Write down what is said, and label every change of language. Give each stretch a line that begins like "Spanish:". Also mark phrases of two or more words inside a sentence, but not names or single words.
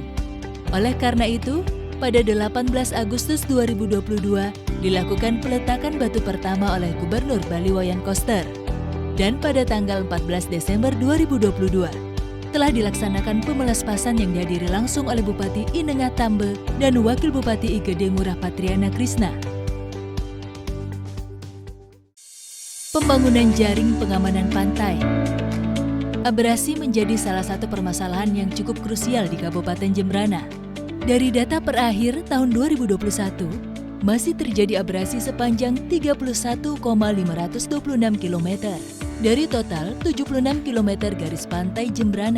Indonesian: Oleh karena itu, pada 18 Agustus 2022 dilakukan peletakan batu pertama oleh Gubernur Bali Wayan Koster. Dan pada tanggal 14 Desember 2022 telah dilaksanakan pemelaspasan yang dihadiri langsung oleh Bupati Inenga Tambe dan Wakil Bupati Igede Ngurah Patriana Krisna. Pembangunan jaring pengamanan pantai. Abrasi menjadi salah satu permasalahan yang cukup krusial di Kabupaten Jembrana. Dari data per akhir tahun 2021, masih terjadi abrasi sepanjang 31,526 km dari total 76 km garis pantai Jembrana.